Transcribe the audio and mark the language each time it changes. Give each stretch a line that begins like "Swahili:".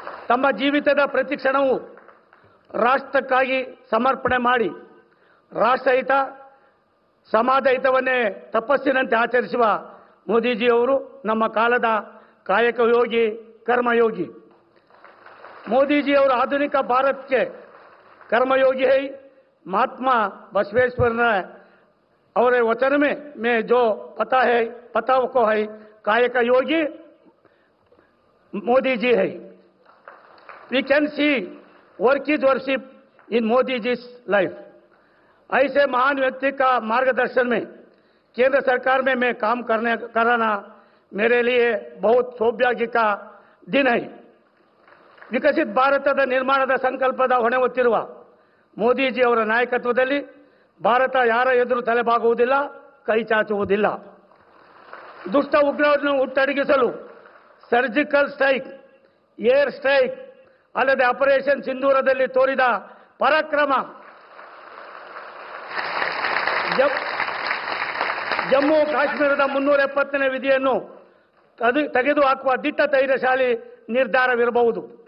Kannada: ತಮ್ಮ ಜೀವಿತದ ಪ್ರತಿ ಕ್ಷಣವೂ ರಾಷ್ಟ್ರಕ್ಕಾಗಿ ಸಮರ್ಪಣೆ ಮಾಡಿ ರಾಷ್ಟ್ರಹಿತ ಸಮಾಜ ಹಿತವನ್ನೇ ತಪಸ್ಸಿನಂತೆ ಆಚರಿಸುವ ಮೋದಿಜಿಯವರು ನಮ್ಮ ಕಾಲದ ಕಾಯಕ ಯೋಗಿ, ಕರ್ಮಯೋಗಿ. ಮೋದಿಜಿಯವರು ಆಧುನಿಕ ಭಾರತಕ್ಕೆ
Hindi: कर्मयोगी है. महात्मा बसवेश्वर ने और वचन में जो पता को है कायक योगी मोदी जी है.
English: We can see work is worship in Modi ji life.
Hindi: ऐसे महान व्यक्ति का मार्गदर्शन में केंद्र सरकार में मैं काम कराना मेरे लिए बहुत सौभाग्य का दिन है.
Kannada: ವಿಕಸಿತ ಭಾರತದ ನಿರ್ಮಾಣದ ಸಂಕಲ್ಪದ ಹೊಣೆ ಹೊತ್ತಿರುವ ಮೋದಿಜಿ ಅವರ ನಾಯಕತ್ವದಲ್ಲಿ ಭಾರತ ಯಾರ ಎದುರು ತಲೆಬಾಗುವುದಿಲ್ಲ, ಕೈ ಚಾಚುವುದಿಲ್ಲ. ದುಷ್ಟ ಉಗ್ರರನ್ನು ಹುಟ್ಟಡಗಿಸಲು ಸರ್ಜಿಕಲ್ ಸ್ಟ್ರೈಕ್, ಏರ್ ಸ್ಟ್ರೈಕ್ ಅಲ್ಲದೆ ಆಪರೇಷನ್ ಸಿಂಧೂರದಲ್ಲಿ ತೋರಿದ ಪರಾಕ್ರಮ, ಜಮ್ಮು ಕಾಶ್ಮೀರದ 370ನೇ ವಿಧಿಯನ್ನು ತೆಗೆದುಹಾಕುವ ದಿಟ್ಟ ಧೈರ್ಯಶಾಲಿ ನಿರ್ಧಾರವಿರಬಹುದು.